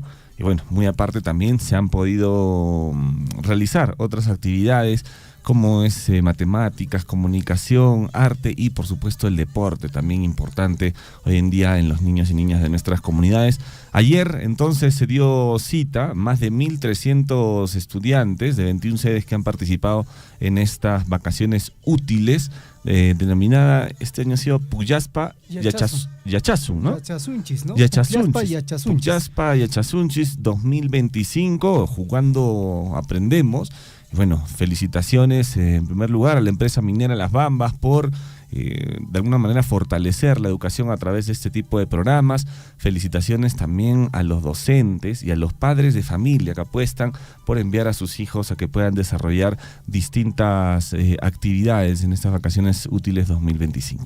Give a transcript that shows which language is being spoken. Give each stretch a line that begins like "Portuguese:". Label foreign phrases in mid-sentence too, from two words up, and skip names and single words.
Spanish: Y bueno, muy aparte también se han podido realizar otras actividades como es matemáticas, comunicación, arte y por supuesto el deporte, también importante hoy en día en los niños y niñas de nuestras comunidades. Ayer entonces se dio cita, más de 1.300 estudiantes de 21 sedes que han participado en estas vacaciones útiles, denominada, este año ha sido Puyaspa Yachasu, ¿no? Yachasunchis, ¿no? Puyaspa Yachasunchis 2025, jugando aprendemos. Bueno, felicitaciones en primer lugar a la empresa minera Las Bambas por de alguna manera fortalecer la educación a través de este tipo de programas. Felicitaciones también a los docentes y a los padres de familia que apuestan por enviar a sus hijos a que puedan desarrollar distintas actividades en estas vacaciones útiles 2025.